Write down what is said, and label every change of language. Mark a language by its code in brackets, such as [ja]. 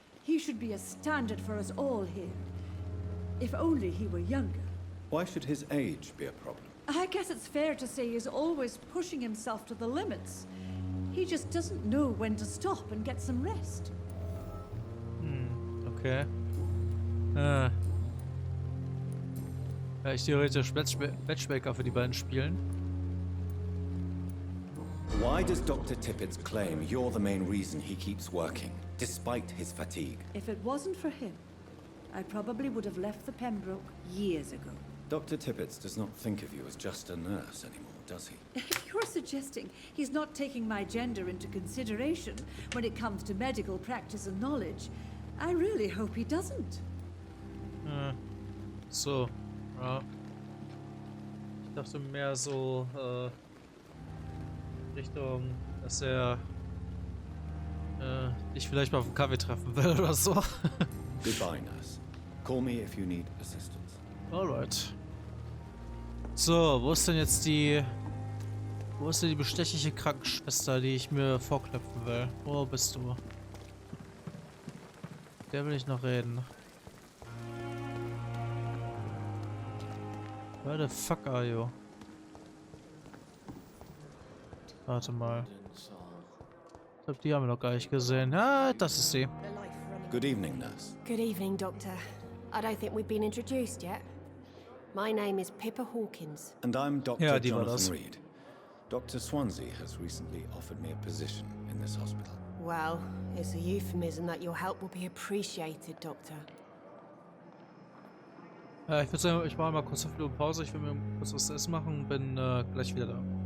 [en] He should be a standard for us all here. If only he were younger. Why should his age be a problem? I guess it's fair to say he's always pushing himself to the limits. He just doesn't know when to stop and get some rest. Okay. [de] Ja, ich theoretisch Matchmaker für die beiden spielen. [en] Why does Dr. Tippets claim you're the main reason he keeps working? despite his fatigue. If it wasn't for him, I probably would have left the Pembroke years ago. Dr. Tippett does not think of you as just a nurse anymore, does he? If you're suggesting he's not taking my gender into consideration when it comes to medical practice and knowledge, I really hope he doesn't. [de] So, ja. Ich dachte mehr so, Richtung, dass er dich vielleicht mal auf einen Kaffee treffen will oder so. [en] Goodbye, nurse. Call me if you need assistance. [de] Alright. So, wo ist denn jetzt die... Wo ist denn die bestechliche Krankenschwester, die ich mir vorknöpfen will? Wo bist du? Mit der will ich noch reden. [en] Where the fuck are you? [de] Warte mal. Ich glaube, die haben wir noch gar nicht gesehen. Ah, das ist sie. [en] Good evening, nurse. Good evening, Doctor. I don't think we've been introduced yet. My name is Pippa Hawkins. And I'm Dr. [de] Ja, die war [en] Jonathan [de] das. [en] Reed. Dr. Swansea has recently offered me a position in this hospital. Well, it's a euphemism that your help will be appreciated, Doctor. [de] Ich würde sagen, ich mache mal kurz 5 Minuten Pause. Ich will mir kurz was zu essen machen und bin gleich wieder da.